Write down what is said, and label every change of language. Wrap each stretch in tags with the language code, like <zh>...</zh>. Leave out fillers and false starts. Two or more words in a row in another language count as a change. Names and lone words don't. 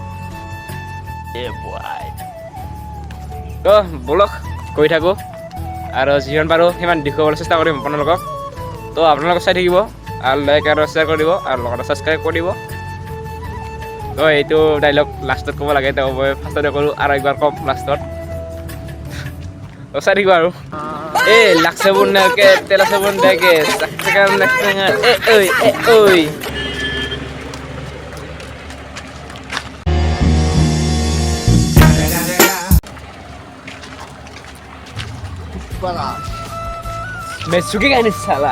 <as>তো বলক গৈ থাকোঁ, আৰু যিমান পাৰোঁ সিমান দেখুৱাবলৈ চেষ্টা কৰিম আপোনালোকক। তো আপোনালোকে চাই থাকিব, আৰু লাইক আৰু শ্বেয়াৰ কৰি দিব, আৰু লগতে ছাবস্ক্ৰাইব কৰি দিব। তো এইটো ডাইলগ লাষ্টত ক'ব লাগে, তো মই ফাৰ্ষ্টতে কৰোঁ আৰু একবাৰ ক'ম লাষ্টত। তো চাই থাকিব আৰু। Lak sabun nake, tela sabun dake, saksakan naksangan, oi. Me suki kan ini salah.</as>